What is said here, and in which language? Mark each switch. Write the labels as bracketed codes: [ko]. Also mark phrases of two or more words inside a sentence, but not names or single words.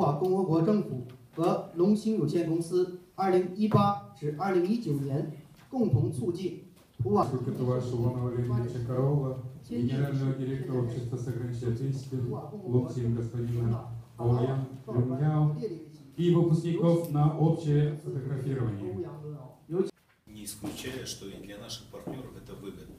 [zh] 华共和国政府和龙兴有限公司2018至2019年共同促进普瓦 [ru] генерального директора общества с ограниченной ответственностью Луксин господина Оуян Люмяо и выпускников на общее фотографирование. Не исключая, что и для наших партнеров это выгодно.